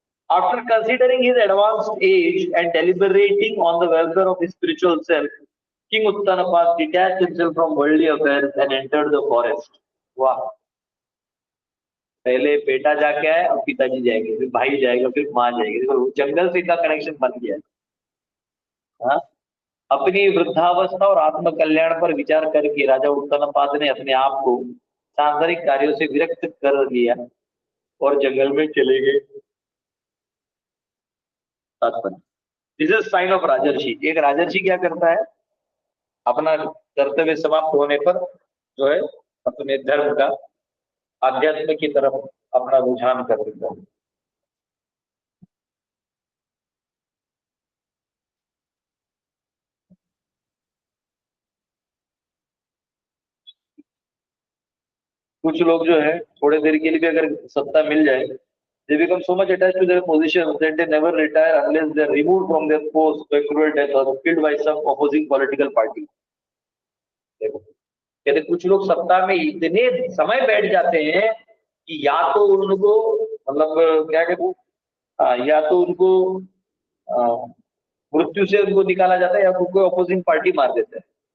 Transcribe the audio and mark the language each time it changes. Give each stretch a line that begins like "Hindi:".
English: After considering his advanced age and deliberating on the welfare of his spiritual self, King Uttanapad detached himself from worldly affairs and entered the forest.
Hindi: वाह, पहले बेटा जाके आए, अब पिताजी जाएंगे, फिर भाई जाएगा, फिर माँ जाएगी. देखो जंगल से इनका कनेक्शन बन गया. हाँ, अपनी वृद्धावस्था और आत्म कल्याण पर विचार करके राजा उत्तानपाद ने अपने आप को सांसारिक कार्यों से विरक्त कर लिया और जंगल में चले गए.
English: this is sign of
Hindi: राजर्षि. एक राजर्षि क्या करता है, अपना कर्तव्य समाप्त होने पर जो है अपने धर्म का, आध्यात्म की तरफ अपना रुझान कर देता है. कुछ लोग जो है थोड़े देर के लिए भी अगर सत्ता मिल जाए,
English: they become so much attached to their positions that they never retire unless they are removed from their post by cruel death or killed by some opposing political party.
Hindi: देखो, कहते कुछ लोग सत्ता में इतने समय बैठ जाते हैं कि या तो उनको मतलब क्या कहते हैं, या तो उनको मृत्यु से उनको निकाला जाता है या कोई अपोजिंग पार्टी मार देता है.